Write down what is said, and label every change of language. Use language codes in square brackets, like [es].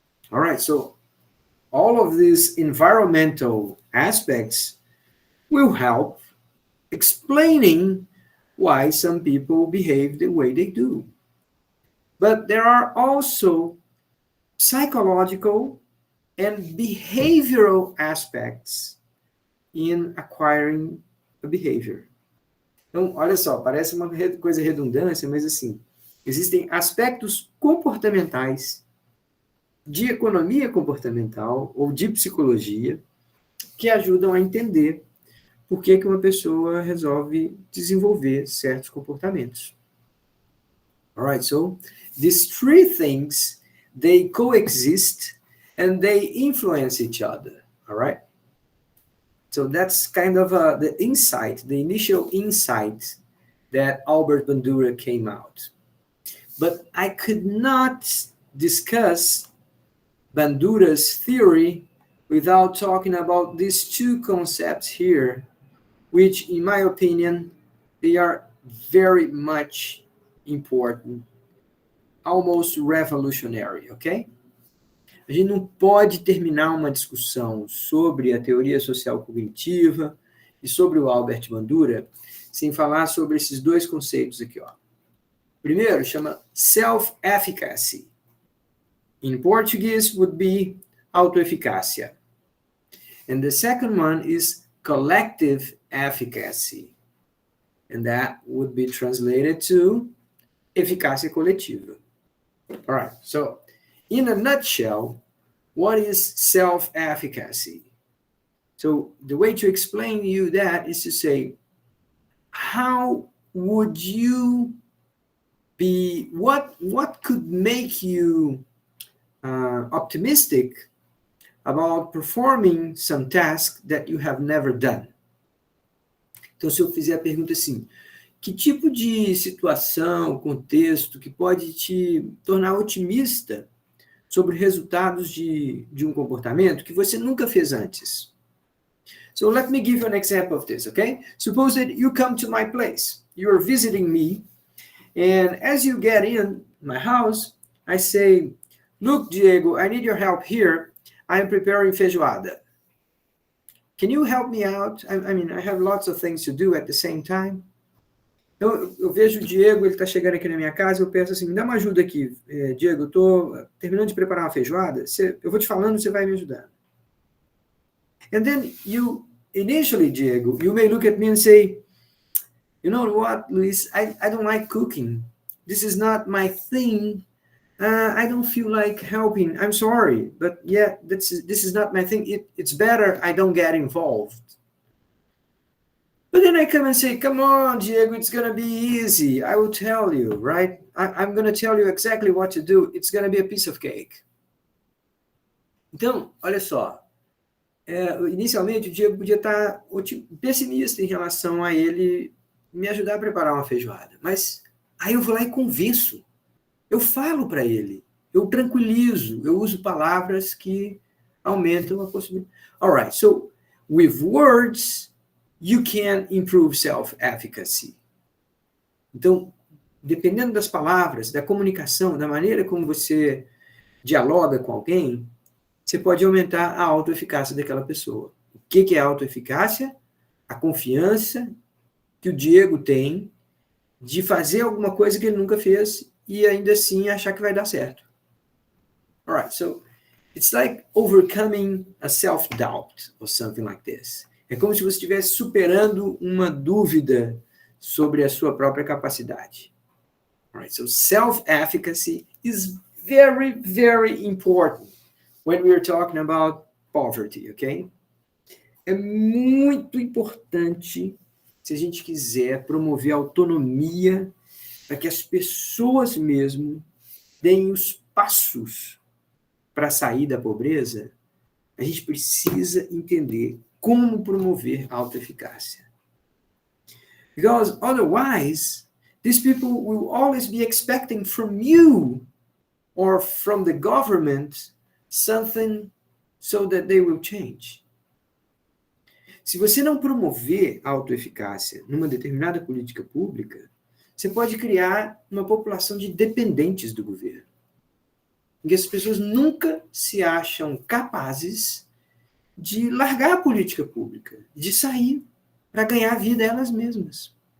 [en] All right, so all of these environmental aspects will help explaining why some people behave the way they do. But there are also psychological and behavioral aspects in acquiring a behavior. [pt] Então, olha só, parece uma coisa redundância, mas assim, existem aspectos comportamentais, de economia comportamental ou de psicologia, que ajudam a entender por que uma pessoa resolve desenvolver certos comportamentos. [en] All right, so these three things, they coexist and they influence each other, all right? So that's kind of the insight, the initial insight that Albert Bandura came out. But I could not discuss Bandura's theory without talking about these two concepts here, which, in my opinion, they are very much important, almost revolutionary, okay? [pt] A gente não pode terminar uma discussão sobre a teoria social cognitiva e sobre o Albert Bandura sem falar sobre esses dois conceitos aqui, ó. Primeiro, chama self-efficacy. [en] In Portuguese, would be autoeficácia. And the second one is collective efficacy. And that would be translated to eficácia coletiva. All right, so in a nutshell, what is self-efficacy? So the way to explain to you that is to say, how would you be, what could make you optimistic about performing some task that you have never done? Então, se eu fizer a pergunta assim, que tipo de situação, contexto que pode te tornar otimista sobre resultados de um comportamento que você nunca fez antes? So let me give you an example of this, okay? Suppose that you come to my place. You're visiting me, and as you get in my house, I say, look, Diego, I need your help here. I'm preparing feijoada. Can you help me out? I mean, I have lots of things to do at the same time. [pt] Então, eu vejo o Diego, ele está chegando aqui na minha casa, eu peço assim, me dá uma ajuda aqui. Diego, eu estou terminando de preparar uma feijoada, eu vou te falando, você vai me ajudando. [en] And then you, initially, Diego, you may look at me and say, you know what, Luis, I don't like cooking. This is not my thing. I don't feel like helping. I'm sorry, but yeah, this is not my thing. It's better I don't get involved. But then I come and say, come on, Diego, it's going to be easy. I will tell you, right? I'm going to tell you exactly what to do. It's going to be a piece of cake. [pt] Então, olha só. Inicialmente, o Diego podia estar pessimista em relação a ele me ajudar a preparar uma feijoada. Mas aí eu vou lá e convenço. Eu falo para ele. Eu tranquilizo. Eu uso palavras que aumentam a possibilidade. [en] All right, so with words, you can improve self-efficacy. [pt] Então, dependendo das palavras, da comunicação, da maneira como você dialoga com alguém, você pode aumentar a autoeficácia daquela pessoa. O que é autoeficácia? A confiança que o Diego tem de fazer alguma coisa que ele nunca fez e ainda assim achar que vai dar certo. [en] All right, so it's like overcoming a self-doubt or something like this. [pt] É como se você estivesse superando uma dúvida sobre a sua própria capacidade. [en] All right, so self-efficacy is very, very important when we are talking about poverty, okay? [pt] É muito importante se a gente quiser promover a autonomia para que as pessoas mesmo deem os passos para sair da pobreza. A gente precisa entender como promover a autoeficácia. [en] Because otherwise, these people will always be expecting from you or from the government something so that they will change. [pt] Se você não promover a autoeficácia numa determinada política pública, você pode criar uma população de dependentes do governo. Porque as pessoas nunca se acham capazes de largar a política pública, de sair para ganhar a vida elas mesmas.